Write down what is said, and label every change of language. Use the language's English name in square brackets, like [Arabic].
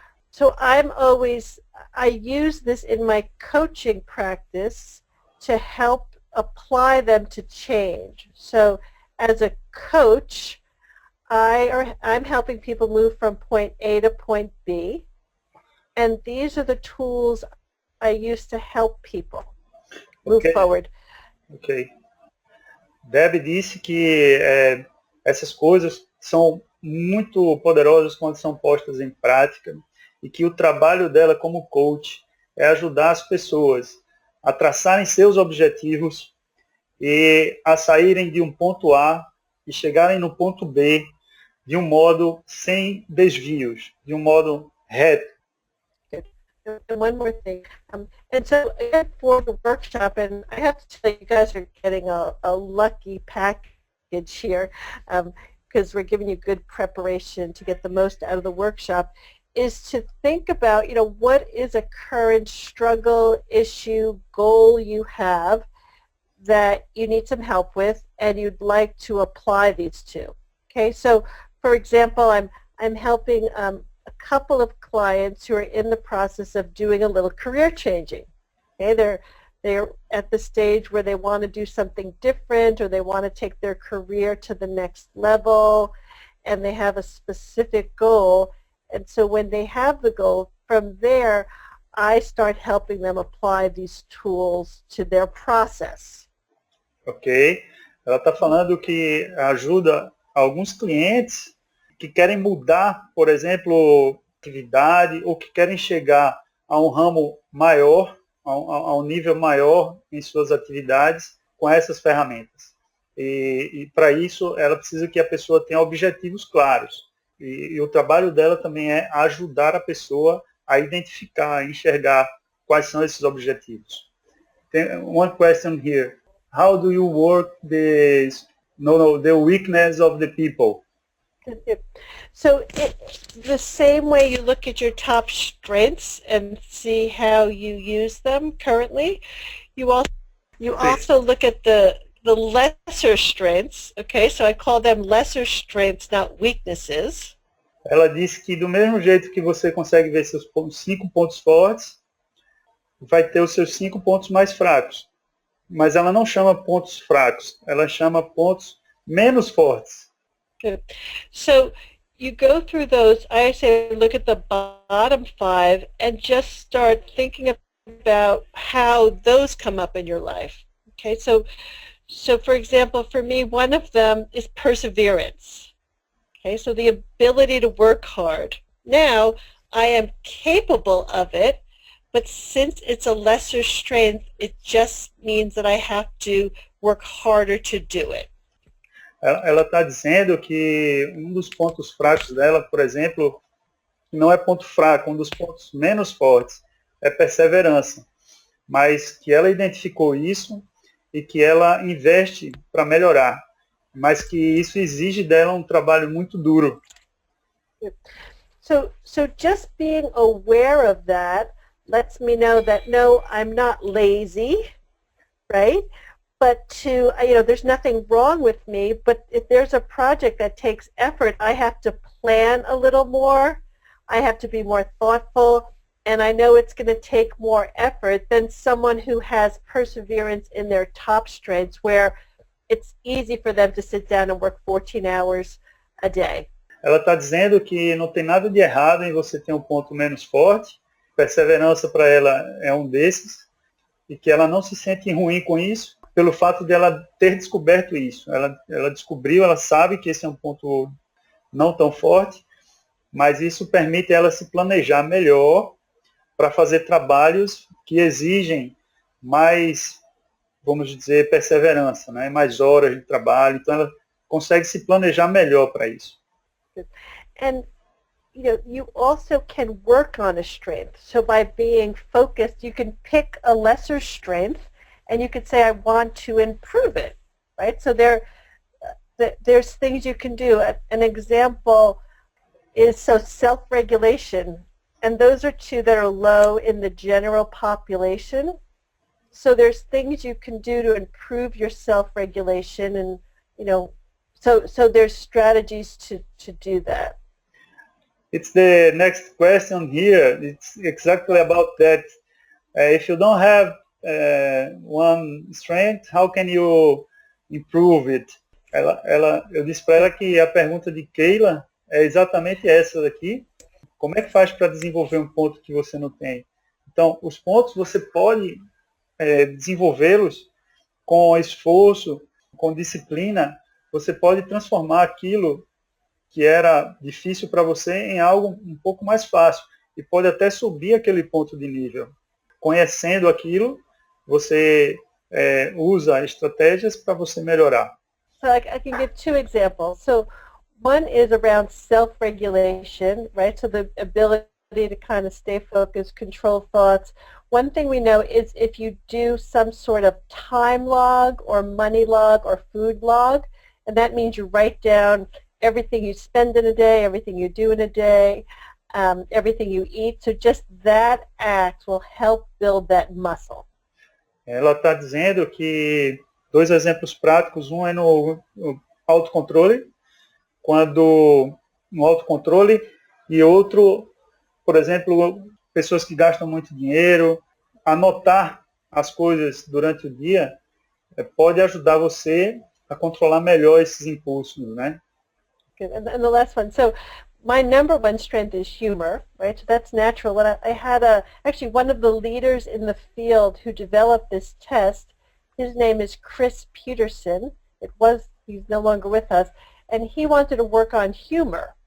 [English] So I use this in my coaching practice to help apply them to change. So as a coach, I'm helping people move from point A to point B, and these are the tools I use to help people move forward. Ok. [Portuguese] Deb disse que essas coisas são muito poderosas quando são postas em prática e que o trabalho dela como coach é ajudar as pessoas a traçarem seus objetivos e a saírem de um ponto A e chegarem no ponto B de um modo sem desvios, de um modo reto. [English] And one more thing. And so for the workshop, and I have to tell you guys are getting a lucky package here because we're giving you good preparation to get the most out of the workshop, is to think about, you know, what is a current struggle, issue, goal you have that you need some help with and you'd like to apply these to. Okay, so for example, I'm helping a couple of clients who are in the process of doing a little career changing. Okay, they're at the stage where they want to do something different or they want to take their career to the next level and they have a specific goal. And so when they have the goal, from there, I start helping them apply these tools to their process. Ok. [Portuguese] Ela está falando que ajuda alguns clientes que querem mudar, por exemplo, atividade ou que querem chegar a um ramo maior, a um nível maior em suas atividades com essas ferramentas. E para isso, ela precisa que a pessoa tenha objetivos claros. E o trabalho dela também é ajudar a pessoa a identificar, a enxergar quais são esses objetivos. Tem [English] one question here. How do you work the weakness of the people? So the same way you look at your top strengths and see how you use them currently, you also look at the lesser strengths, okay? So I call them lesser strengths, not weaknesses. [Portuguese] Ela disse que do mesmo jeito que você consegue ver seus 5 pontos fortes, vai ter os seus 5 pontos mais fracos. Mas ela não chama pontos fracos, ela chama pontos menos fortes. [English] Good. So you go through those, I say look at the bottom 5 and just start thinking about how those come up in your life. Okay, so for example, for me, one of them is perseverance. Okay, so the ability to work hard. Now, I am capable of it, but since it's a lesser strength, it just means that I have to work harder to do it. [Portuguese] Ela está dizendo que um dos pontos fracos dela, por exemplo, não é ponto fraco, um dos pontos menos fortes é perseverança, mas que ela identificou isso e que ela investe para melhorar, mas que isso exige dela um trabalho muito duro. [English] So just being aware of that lets me know that no, I'm not lazy, right? But there's nothing wrong with me, but if there's a project that takes effort, I have to plan a little more, I have to be more thoughtful, and I know it's going to take more effort than someone who has perseverance in their top strengths where it's easy for them to sit down and work 14 hours a day. [Portuguese] Ela está dizendo que não tem nada de errado em você ter um ponto menos forte, perseverança para ela é um desses, e que ela não se sente ruim com isso, pelo fato de ela ter descoberto isso. Ela descobriu, ela sabe que esse é um ponto não tão forte, mas isso permite ela se planejar melhor para fazer trabalhos que exigem mais, vamos dizer, perseverança, né? Mais horas de trabalho. Então ela consegue se planejar melhor para isso. [English] And you also can work on a strength. So by being focused, you can pick a lesser strength and you could say, I want to improve it, right? So there's things you can do. An example is self-regulation, and those are two that are low in the general population. So there's things you can do to improve your self-regulation, and so there's strategies to do that. It's the next question here. It's exactly about that. If you don't have one strength, how can you improve it? [Portuguese] Eu disse para ela que a pergunta de Keila é exatamente essa daqui. Como é que faz para desenvolver um ponto que você não tem? Então, os pontos você pode desenvolvê-los com esforço, com disciplina. Você pode transformar aquilo que era difícil para você em algo um pouco mais fácil. E pode até subir aquele ponto de nível. Conhecendo aquilo, você usa estratégias para você melhorar. [English] So I can give 2 examples. So one is around self-regulation, right? So the ability to kind of stay focused, control thoughts. One thing we know is if you do some sort of time log or money log or food log, and that means you write down everything you spend in a day, everything you do in a day, everything you eat. So just that act will help build that muscle. [Portuguese] Ela está dizendo que Dois exemplos práticos, um é no autocontrole, quando no autocontrole, e outro, por exemplo, pessoas que gastam muito dinheiro, anotar as coisas durante o dia pode ajudar você a controlar melhor esses impulsos, né? [English] Good. And the last one. So my number one strength is humor, right? So that's natural. When I had actually one of the leaders in the field who developed this test, his name is Chris Peterson. He's no longer with us, and he wanted to work on humor.